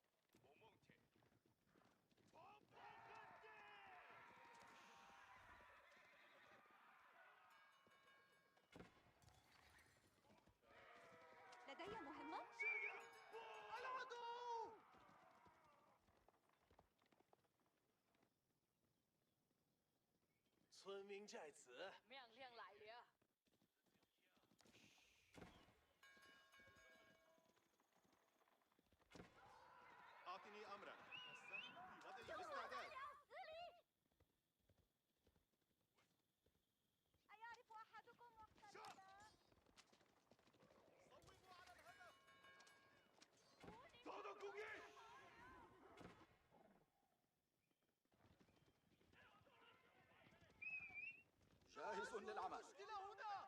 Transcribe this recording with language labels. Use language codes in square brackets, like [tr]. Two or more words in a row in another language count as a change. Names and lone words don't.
[ar] لدي مهمة. العدو. [zh] 分明在此。命令来了。 [ar] أعطني أمرا. السهم في وضع الاستعداد. أيعرف أحدكم وقت النداء؟ صوبوا على الهدف. [zh] 遭到攻击！ [ar] جاهز للعمل. المشكلة هنا.